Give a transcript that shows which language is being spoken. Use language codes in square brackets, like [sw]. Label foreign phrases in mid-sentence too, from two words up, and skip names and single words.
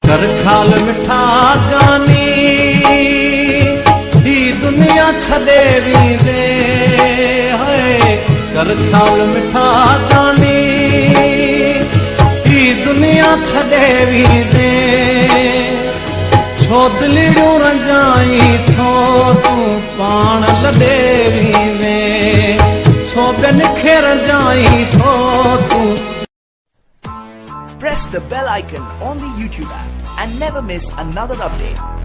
[sd] कर ख्याल मिठा जानी ही दुनिया छदे वींदे है कर ख्याल मिठा जानी ही दुनिया छदे वींदे छो दिलियूं रंजाई थो तूं पाण लॾे वींदे छो ॿियनि खे रंजाई थो तूं [en] Press the bell icon on the YouTube app and never miss another update.